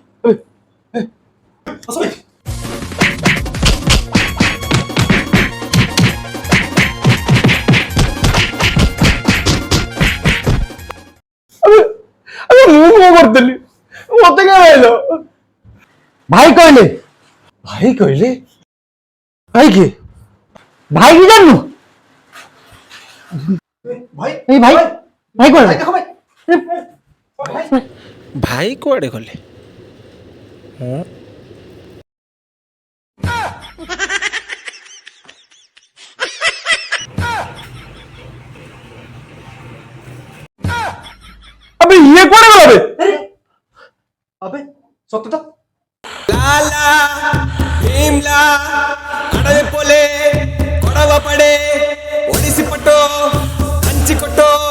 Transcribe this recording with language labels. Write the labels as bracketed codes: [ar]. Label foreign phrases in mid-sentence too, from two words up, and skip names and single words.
[or] ମୁଁ କଣ କରିଥିଲି ମତେ କାଇଁ କହିଲ ଭାଇ କହିଲେ ଭାଇ କହିଲେ ଭାଇ କିଏ ଭାଇ କି ଜାଣିନୁ ଭାଇ ଏଇ ଭାଇ ଭାଇ କୁଆଡେ ଦେଖ ଭାଇ ଭାଇ କୁଆଡ଼େ ଗଲେ? [hi] अबे ये कौन है अबे अबे सत्य तो [te] లాలా భీమ్లా అడవి పోలే కొడవ పడే ఒడిసి పట్టో కంచి కొట్టో